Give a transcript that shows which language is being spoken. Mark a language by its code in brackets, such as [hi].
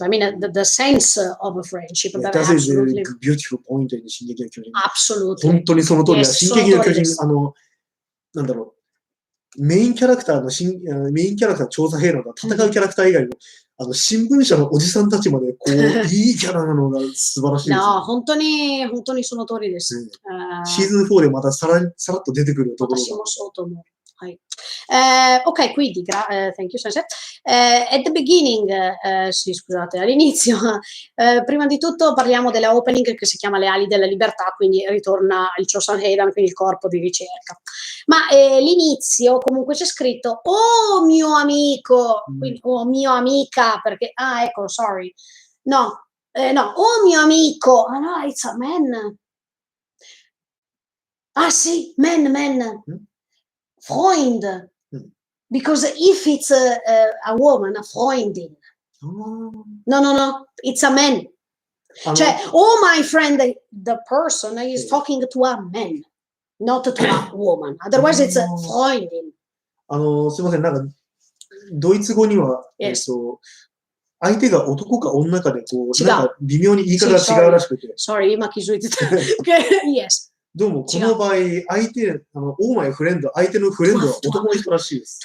[en] I mean, the sense of a friendship. That is a beautiful point in Shingeki no Kyojin. Absolutely. [ja] 本当にその通りだ。進撃の巨人、なんだろう、メインキャラクターの調査兵の戦うキャラクター以外の、新聞社のおじさんたちまで、こう、いいキャラなのが素晴らしいです、ね。本当にその通りです。シーズン4でまたさらっと出てくるところが。私もそうと思う。はい。 [en] Ok, quindi, thank you, [ja] Sensei. [en] At the beginning, [it] sì, scusate, all'inizio, prima di tutto parliamo della opening che si chiama Le ali della libertà, quindi ritorna il Chosen Heidan, quindi il corpo di ricerca. Ma l'inizio comunque c'è scritto, oh mio amico, quindi, oh mio amica, perché, ecco, sorry. [en] No, [it] oh mio amico, [en] no, it's a man. Sì, man. Freund, because if it's a woman, a Freundin. No, it's a man. Cioè, oh my friend, the person is talking to a man. not to a woman. Otherwise, it's a Freundin. [ja] すいません、なんか、ドイツ語には、相手が男か女かで、こう、なんか微妙に言い方が違うらしくて。 [en] Sorry, [ja] 今気づいてた。 [en] Yes. [ja] どうも、この場合、相手、オーマイフレンド、相手のフレンドは男の人らしいです。